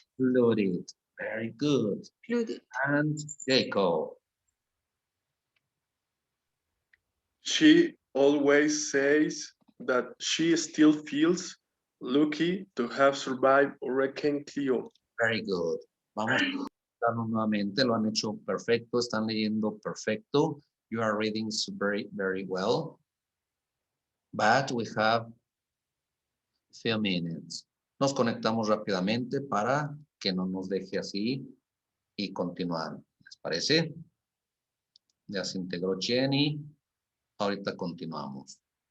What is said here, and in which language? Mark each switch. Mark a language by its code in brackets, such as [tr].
[en] Flooded. Very good. Flooded. And Jacob. She always says that she still feels lucky to have survived Hurricane Cleo. Very good. [es] Vamos a escucharlo nuevamente. Lo han hecho perfecto. Están leyendo perfecto. [en] You are reading very, very well. But we have a few minutes. [es] Nos conectamos rápidamente para que no nos deje así y continuar. ¿Les parece? Ya se integró Jenny. Ahorita continuamos.